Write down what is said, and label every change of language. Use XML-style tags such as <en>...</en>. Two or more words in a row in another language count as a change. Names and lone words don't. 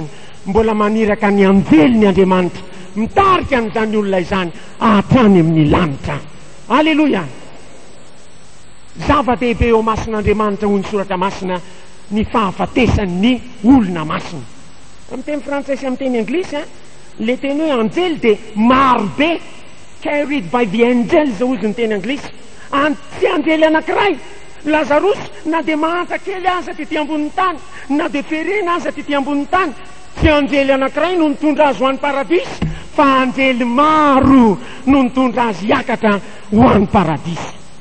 <mg>Mbola maniraka ny anjeliny Andriamanitra mitarika an'izany olona izany hatrany amin'ny lanitra. Alleloia. Zava-dehibe eo masin'Andriamanitra hoy ny soratra masina ny fahafatesan'ny olona masina. Amin'ny teny frantsay sy amin'ny teny anglisy le teny hoe anjely dia marobe,</mg> <en>carried by the angels</en> <mg>ozy ny teny anglisy. Tsy anjely anankiray. Lazarus na dia mahanta kely aza ty ambonin'ny tany, na dia ferena aza ty ambonin'ny tany, tsy anjely anankiray no nitondra azy ho an'ny paradisy, fa anjely maro no nitondra azy hiakatra ho an'ny paradisy.</mg>